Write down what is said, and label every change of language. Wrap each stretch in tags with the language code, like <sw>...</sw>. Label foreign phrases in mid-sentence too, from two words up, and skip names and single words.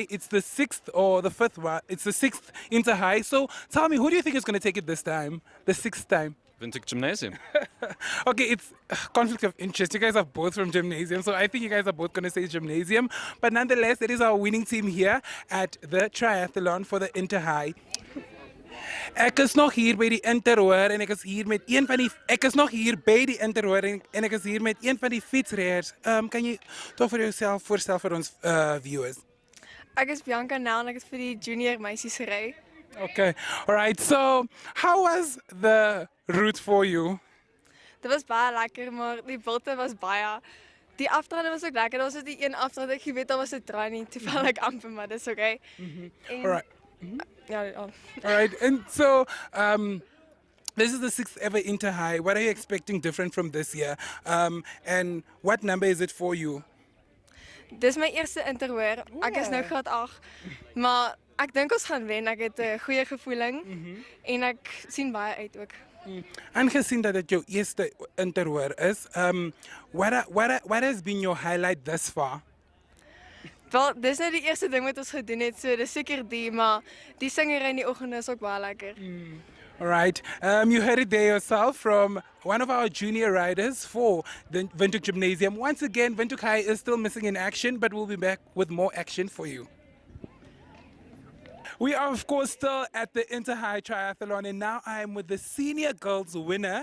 <en>It's the 6th or the 5th one. It's the 6th Interhigh. So tell me, who do you think is going to take it this time, the 6th time? Windhoek Gymnasium. Okay, it's conflict of interest. You guys are both from Gymnasium, so I think you guys are both going to say Gymnasium. But nonetheless, it is our winning team here at the Triathlon for the Interhigh.</en> <af>Ek is nog hier by die Interhoor en ek is hier met een van die en ek is hier met een van die fietsryers. Kan jy toch vir jouself voorstel vir ons viewers? Ek is Bianca Nel en ek is vir die junior meisies gery.</af> <en>Okay. All right. So, how was the route for you?</en> <af>Dit was baie lekker, maar die bilte was baie. Die afdraande was ook lekker. Daar was die een afdraande ek geweet daar was 'n draai nie toevallig amper, maar dis okay.</af> <en>All right.</en> <af>Ja.</af> <en>All right, and so this is the 6th ever Interhigh. What are you expecting different from this year? And what number is it for you?</en> <af>Dis my eerste interhoor. Ek is nou graad 8, maar ek dink ons gaan wen. Ek het 'n goeie gevoeling en ek sien baie uit ook. Aangezien dat het jou eerste interhoor is,</af> <en>what has been your highlight thus far?</en> <af>Wel, dis nou die eerste ding wat ons gedoen het, so dis seker die, maar die singery in die oggend is ook baie lekker.</af> <en>All right. You heard it there yourself from one of our junior riders for the Windhoek Gymnasium. Once again, Windhoek High is still missing in action, but we'll be back with more action for you. We are, of course, still at the Interhigh Triathlon, and now I am with the senior girls winner.</en>